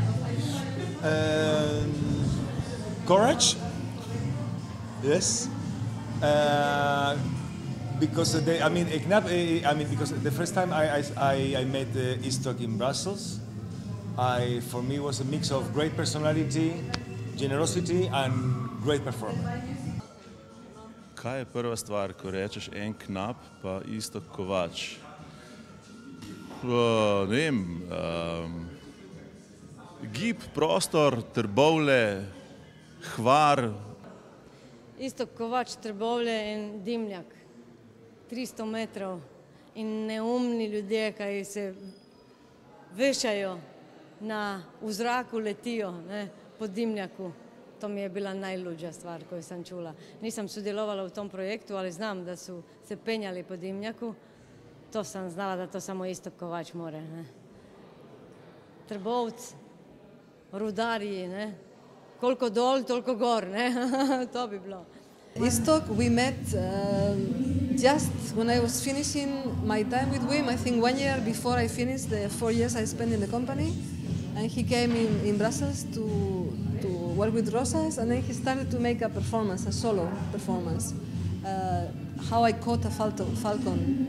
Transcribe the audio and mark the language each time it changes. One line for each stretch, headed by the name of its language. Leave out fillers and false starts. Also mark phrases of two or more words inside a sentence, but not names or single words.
English: Courage, yes, because because the first time I met Istok in Brussels, for me was a mix of great personality, generosity, and great performance.
Slovenian: Kaj je prva stvar, ko rečeš en Knap pa Istok Kovač? Ne vem, gib, prostor, Trbovlje, Hvar. Istok Kovač, Trbovlje in Dimljak. 300 metrov in neumni ljudje, ki se vešajo v zraku, letijo po Dimljaku.
Croatian: To mi je bila najluđa stvar, koju sam čula. Nisam sudjelovala u tom projektu, ali znam da su se penjali po Dimljaku. To sam znala da to samo Istok Kovač more.
Slovenian: Trbovci, rudarji, koliko dol, toliko gor, to bi bilo.
English: Istok, we met just when I was finishing my time with Wim, I think 1 year before I finished the 4 years I spent in the company, and he came in Brussels to work with Rosas, and then he started to make a performance, a solo performance, how I caught a falcon.